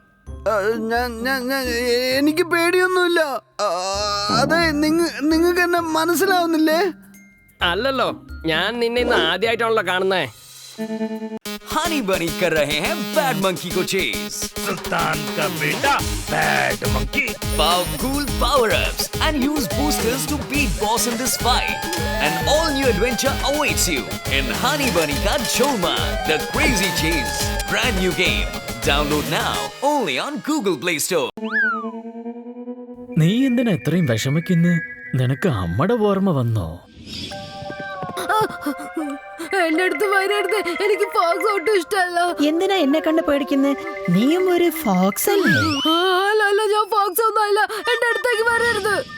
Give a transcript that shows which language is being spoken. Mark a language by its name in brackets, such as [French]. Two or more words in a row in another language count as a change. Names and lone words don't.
[Malayalam] എനിക്ക് പേടിയൊന്നുമില്ല. അതെ, നിങ്ങൾക്ക് എന്നെ മനസ്സിലാവുന്നില്ലേ? അല്ലല്ലോ, ഞാൻ നിന്നെ ഇന്ന് ആദ്യമായിട്ടാണല്ലോ കാണുന്നേ. [Hindi] हनी बनी कर रहे हैं बैड मंकी को चेस. सुल्तान का बेटा बैड मंकी. [English] Powerful power-ups and use boosters to beat boss in this fight. An all-new adventure awaits you in Honey Bunny Ka Cholma, The Crazy Chase. Brand new game. Download now only on Google Play Store. [Malayalam] നീ എന്തിനാ ഇത്രയും വിഷമിക്കുന്നു? നിനക്ക് അമ്മയുടെ ഓർമ്മ വന്നോ? എന്റെ അടുത്ത് വരരുത്, എനിക്ക് ഫോക്സ് ഒട്ടും ഇഷ്ടമല്ല. എന്തിനാ എന്നെ കണ്ട് പേടിക്കുന്നത്? നീയും ഒരു ഫോക്സ് അല്ലേ? അല്ല, ഞാൻ ഫോക്സ് ഒന്നും അല്ല. എന്റെ അടുത്തേക്ക് വരരുത്.